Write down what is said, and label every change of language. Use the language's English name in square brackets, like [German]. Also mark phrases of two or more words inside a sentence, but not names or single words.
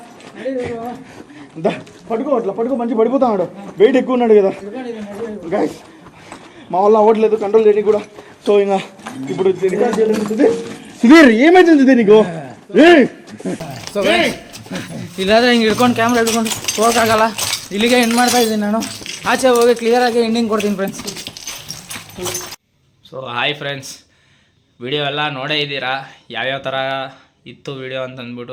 [Telugu] పడుకో అట్లా పడుకో మంచి పడిపోతాడు. వెయిట్ ఎక్కువ ఉన్నాడు కదా గైస్. మా వల్ల అవ్వట్లేదు కంట్రోల్ చేయడానికి కూడా. సో ఇంకా ఇప్పుడు రికార్డ్ చేయలేదు. సుధీర్ ఏమైతుంది సుధీర్ నీకు? [Kannada] ಇಲ್ಲಾದ್ರೆ ಹಿಂಗೆ ಹಿಡ್ಕೊಂಡು ಕ್ಯಾಮ್ರಾ ಹಿಡ್ಕೊಂಡು ಹೋಗೋಕ್ಕಾಗಲ್ಲ. ಇಲ್ಲಿಗೆ ಎಂಡ್ ಮಾಡ್ತಾ ಇದ್ದೀನಿ ನಾನು. ಆಚೆ ಹೋಗಿ ಕ್ಲಿಯರಾಗಿ ಎಂಡಿಂಗ್ ಕೊಡ್ತೀನಿ ಫ್ರೆಂಡ್ಸ್. ಸೊ ಹಾಯ್ ಫ್ರೆಂಡ್ಸ್, ವಿಡಿಯೋ ಎಲ್ಲ ನೋಡೇ ಇದ್ದೀರಾ ಯಾವ್ಯಾವ ಥರ ಇತ್ತು ವಿಡಿಯೋ ಅಂತಂದ್ಬಿಟ್ಟು.